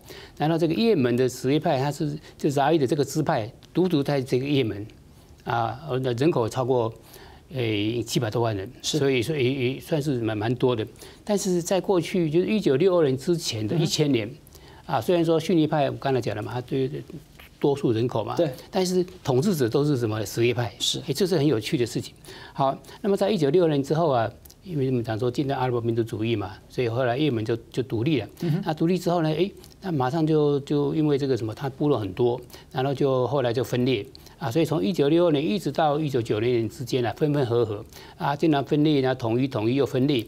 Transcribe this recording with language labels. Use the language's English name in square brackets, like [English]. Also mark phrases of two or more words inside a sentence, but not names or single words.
[Chinese] 然後這個也門的什葉派，它是就沙伊的這個支派，獨在這個也門，人口超過700多萬人，所以也算是蠻多的。但是在過去就是1962年之前的1000年，雖然說遜尼派我剛才講了嘛，它對多數人口嘛，對，但是統治者都是什麼什葉派，是，這是很有趣的事情。好，那麼在1962 年之後啊，因為我們講說近代阿拉伯民族主義嘛，所以後來也門就獨立了。那獨立之後呢，那馬上就因為這個什麼，它部落很多，然後就後來就分裂啊，所以從1962年一直到1990年之間啊，分分合合啊，經常分裂，然後統一又分裂。